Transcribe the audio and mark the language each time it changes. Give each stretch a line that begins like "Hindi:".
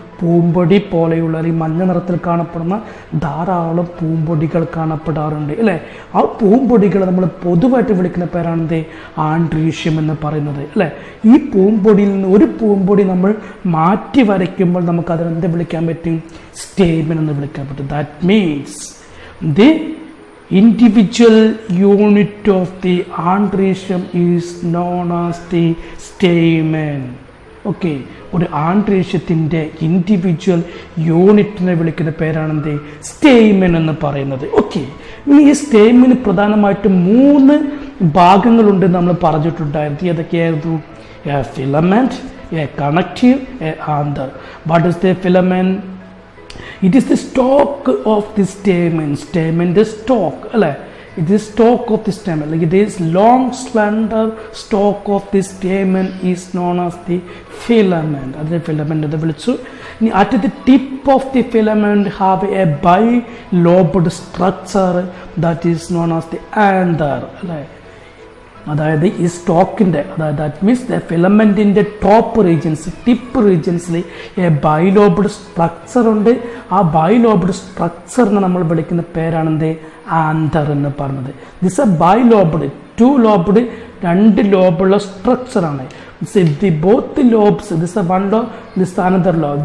Malayalam: പൂമ്പൊടി പോലെയുള്ള അല്ലെങ്കിൽ മഞ്ഞ നിറത്തിൽ കാണപ്പെടുന്ന ധാരാളം പൂമ്പൊടികൾ കാണപ്പെടാറുണ്ട് അല്ലേ. ആ പൂമ്പൊടികൾ നമ്മൾ പൊതുവായിട്ട് വിളിക്കുന്ന പേരാണെന്ത്? ആൻഡ്രീഷ്യം എന്ന് പറയുന്നത് അല്ലേ. ഈ പൂമ്പൊടിയിൽ നിന്ന് ഒരു പൂമ്പൊടി നമ്മൾ മാറ്റി വരയ്ക്കുമ്പോൾ നമുക്ക് അതിനെന്ത് വിളിക്കാൻ പറ്റും? സ്റ്റേമൻ എന്ന് വിളിക്കാൻ പറ്റും.
English: That means the individual unit of the andrecium is known as the stamen.
Malayalam: Okay, ഒരു ആൻഡ്രീഷ്യത്തിൻ്റെ ഇൻഡിവിജ്വൽ യൂണിറ്റിനെ വിളിക്കുന്ന പേരാണെന്ത്? സ്റ്റേമൻ എന്ന് പറയുന്നത്. ഓക്കെ, ഇനി ഈ സ്റ്റേമിന് പ്രധാനമായിട്ടും 3 ഭാഗങ്ങളുണ്ട് നമ്മൾ പറഞ്ഞിട്ടുണ്ടായിരുന്നു. ഏതൊക്കെയായിരുന്നു?
English: A filament, a connective, a anther. What is the filament? It is the stalk of the stamen. Stamen the stalk അല്ലേ. It is stalk of the stamen. Like it is long slender stalk of the stamen is known as the filament.
Malayalam: അതിനെ filament എന്ന് വിളിച്ചു.
English: ഇനി at the tip of the filament have a bilobed structure that is known as the anther അല്ലേ.
Malayalam: അതായത് ഈ സ്റ്റോക്കിൻ്റെ, അതായത്
English: that means
Malayalam: ഫിലമെൻറ്റിൻ്റെ top regions, tip റീജിയൻസിൽ bilobed structure ഉണ്ട്. ആ ബൈലോബ്ഡ് സ്ട്രക്ചറിനെ നമ്മൾ വിളിക്കുന്ന പേരാണെന്ത്? ആന്തർ എന്ന് പറഞ്ഞത്.
English: this a bilobed,
Malayalam: 2 lobed, 2 ലോബുള്ള സ്ട്രക്ചറാണ്.
English: The both lobes, this is one lobe, this is another lobe.